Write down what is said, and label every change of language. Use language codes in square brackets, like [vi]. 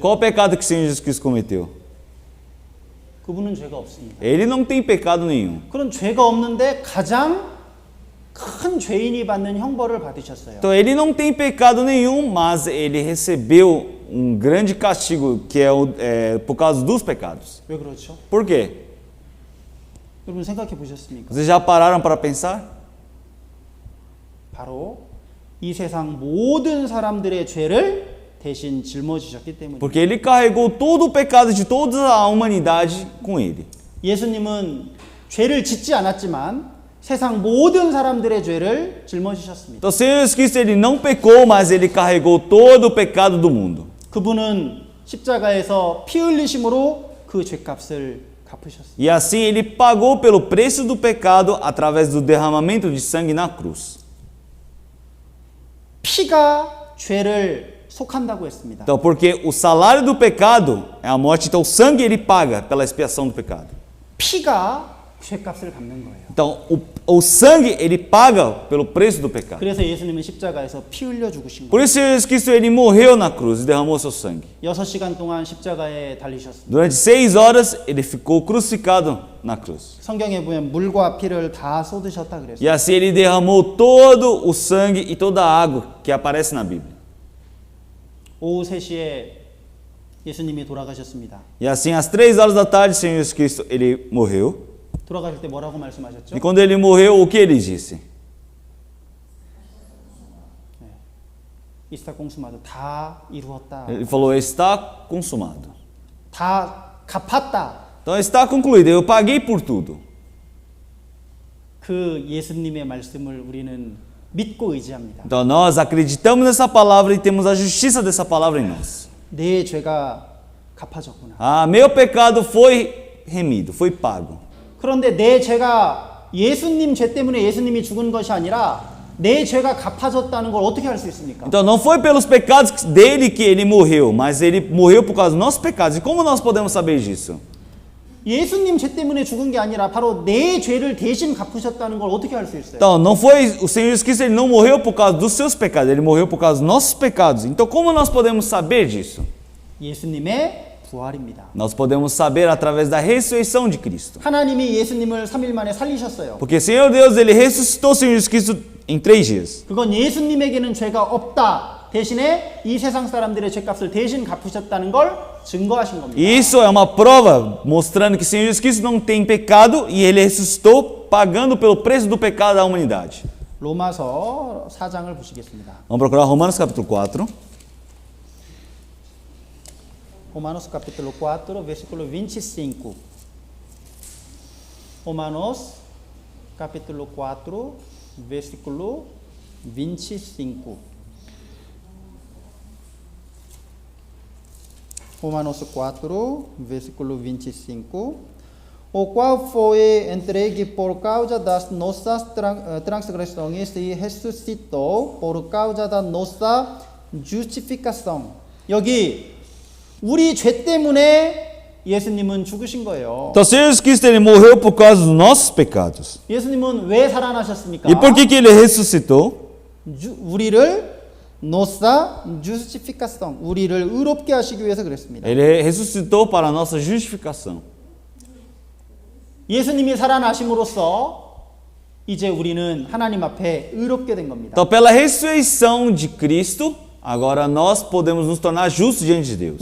[pt] Qual o pecado que o Senhor Jesus Cristo cometeu? [ko] 그분은 죄가 없습니다. [pt] Ele não tem pecado nenhum. [ko] 그런 죄가 없는데 가장 큰 죄인이 받는 형벌을 받으셨어요. [pt] Então ele não tem pecado nenhum, mas ele recebeu um grande castigo que é por causa dos pecados. [ko] 왜 그렇죠? [pt] Por quê? [ko] 여러분 생각해 보셨습니까? [pt] Vocês já pararam para pensar? [ko] 바로 이 세상 모든 사람들의 죄를 대신 짊어지셨기 때문입니다. [pt] Porque ele carregou todo o pecado de toda a humanidade com ele. [ko] 예수님은 죄를 짓지 않았지만 세상 모든 사람들의 죄를 짊어지셨습니다. [pt] Então, o Senhor Jesus Cristo ele não pecou, mas ele carregou todo o pecado do mundo. [ko] 그분은 십자가에서 피 흘리심으로 그 죄값을 갚으셨습니다. [pt] E assim ele pagou pelo preço do pecado através do derramamento de sangue na cruz. [ko] 피가 죄를 속한다고 했습니다. [pt] Então, porque o salário do pecado é a morte, então o sangue ele paga pela expiação do pecado. [ko] 피가 죄값을 갚는 거예요. [pt] Então, o sangue ele paga pelo preço do pecado. [ko] 그래서 예수님은 십자가에서 피 흘려 죽으신 [pt] Por [ko] 거예요. [pt] isso Jesus Cristo ele morreu na cruz e derramou seu sangue. [ko] 6시간 동안 십자가에 달리셨습니다. [pt] Durante 6 horas ele ficou crucificado na cruz. [ko] 성경에 보면 물과 피를 다 쏟으셨다 그랬어요. [pt] E assim ele derramou todo o sangue e toda a água que aparece na Bíblia. [ko] 오후 3시에 예수님이 돌아가셨습니다. [pt] E assim às 3 horas da tarde, o Senhor Jesus Cristo ele morreu. [ko] 돌아가실 때 뭐라고 말씀하셨죠? [pt] E quando ele morreu, o que ele disse? [ko] 이스타 공수마도 다 이루었다. [pt] Ele falou: está consumado. [ko] 다 갚았다. [pt] Então está concluído. Eu paguei por tudo. [ko] 그 예수님의 말씀을 우리는 믿고 의지합니다. [pt] Então nós acreditamos nessa palavra e temos a justiça dessa palavra em nós. [ko] 내 죄가 갚아졌구나. [pt] Ah, meu pecado foi remido, foi pago. [ko] 그런데 내 죄가 예수님 죄 때문에 예수님이 죽은 것이 아니라 내 죄가 갚아졌다는 걸 어떻게 알 수 있습니까? [pt] Então não foi pelos pecados dele que ele morreu, mas ele morreu por causa dos nossos pecados. E como nós podemos saber disso? [ko] 예수님 죄 때문에 죽은 게 아니라 바로 내 죄를 대신 갚으셨다는 걸 어떻게 알 수 있어요? [pt] Então não foi o Senhor Jesus Cristo, ele não morreu por causa dos seus pecados, ele morreu por causa dos nossos pecados. Então como nós podemos saber disso? [ko] 예수님의 부활입니다. [pt] Nós podemos saber através da ressurreição de Cristo. [ko] 하나님이 예수님을 3일 만에 살리셨어요. [pt] Porque o Senhor Deus, ele ressuscitou o Senhor Jesus Cristo em 3 dias. [ko] 그건 예수님에게는 죄가 없다. 대신에 이 세상 사람들의 죄값을 대신 갚으셨다는 걸 증거하신 겁니다. [pt] E isso é uma prova mostrando que o Senhor Jesus Cristo não tem pecado e ele ressuscitou pagando pelo preço do pecado da humanidade. [ko] 로마서 4장을 보시겠습니다. [pt] Vamos procurar Romanos capítulo 4. Romanos capítulo 4, versículo 25. Romanos capítulo 4, versículo 25. Romanos 4, versículo 25. O qual foi entregue por causa das nossas transgressões e ressuscitou por causa da nossa justificação. [ko] 여기 우리 죄 때문에 예수님은 죽으신 거예요. [pt] Então, o Senhor Jesus Cristo ele morreu por causa dos nossos pecados. [ko] 예수님은 왜 살아나셨습니까? [pt] E por que ele ressuscitou? [ko] 우리를 [pt] nossa justificação, [ko] 우리를 의롭게 하시기 위해서 그랬습니다. [pt] Ele ressuscitou para a nossa justificação. [ko] 예수님이 살아나심으로써 이제 우리는 하나님 앞에 의롭게 된 겁니다. [pt] Então, pela ressurreição de Cristo, agora nós podemos nos tornar justos diante de Deus.